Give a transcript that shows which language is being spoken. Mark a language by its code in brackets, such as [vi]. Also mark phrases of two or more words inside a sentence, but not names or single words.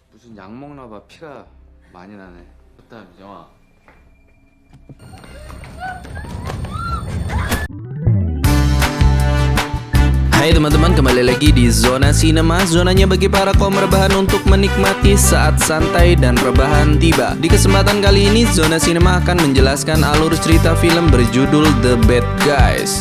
[ko] 무슨 약 먹나 봐. 피가 많이 나네. 좋다, 영화. [id] Hai teman-teman, kembali lagi di Zona Sinema. Zonanya bagi para kaum rebahan untuk menikmati saat santai dan rebahan tiba. Di kesempatan kali ini, Zona Sinema akan menjelaskan alur cerita film berjudul The Bad Guys.